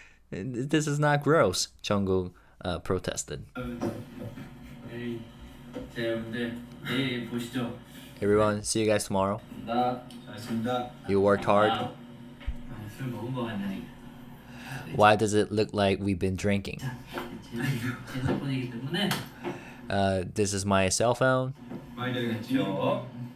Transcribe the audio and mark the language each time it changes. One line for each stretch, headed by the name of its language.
English: This is not gross, Jungkook protested.
Korean: 에이, 자 여러분들 내일 보시죠.
English: Everyone, see you guys tomorrow.
Korean: 나 잘했습니다.
English: You worked hard.
Korean: 술 먹은 거 같네.
English: Why does it look like we've been drinking?
Korean: 제 핸드폰이기 때문에
English: This is my cell phone.
Korean: 많이 되겠죠.